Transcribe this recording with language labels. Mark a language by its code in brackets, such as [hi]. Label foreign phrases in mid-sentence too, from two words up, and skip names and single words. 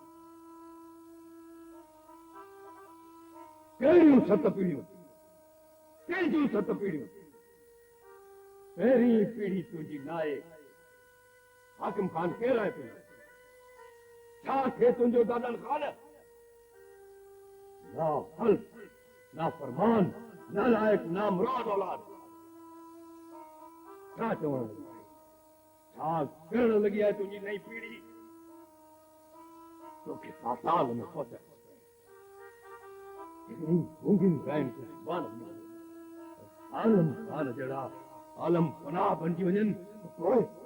[sd] कहिड़ियूं 7 पीढ़ियूं कंहिंजियूं 7 पीढ़ियूं पहिरीं पीढ़ी तुंहिंजी नाहे हाकिम खान केरु आहे तुंहिंजो छा थे तुंहिंजो दादन खान ना फल ना फरमान ना लायक ना मुराद औलाद छा चवण लॻी छा करण लॻी आहे तुंहिंजी नई पीढ़ी तोखे पाताल में पहुचाए गूंगिन गायन खे ज़ुबान आलम खान जहिड़ा आलम पनाह बणिजी वञनि पोइ